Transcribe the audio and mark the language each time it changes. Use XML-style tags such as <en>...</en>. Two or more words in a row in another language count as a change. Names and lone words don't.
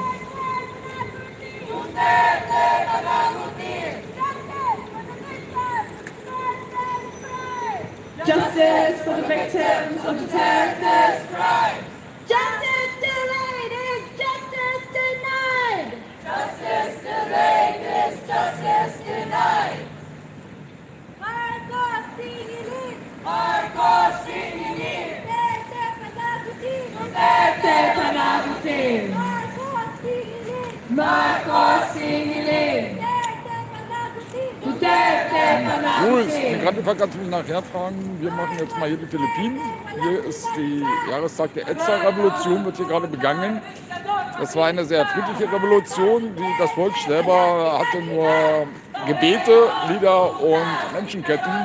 <en>Justice for the victims of Duterte's crime! Justice delayed is justice denied! Justice delayed is justice denied!</en> <tl>Marcos Singilin! Marcos Singilin! Duterte panagutin! Marcos Singilin! Marcos Singilin! Duterte panagutin!</tl> <de>Gut, die Krankenfahrt kannst du mich nachher fragen. Wir machen jetzt mal hier die Philippinen. Hier ist die Jahrestag der EDSA-Revolution, wird hier gerade begangen. Das war eine sehr friedliche Revolution. Das Volk selber hatte nur Gebete, Lieder und Menschenketten.</de>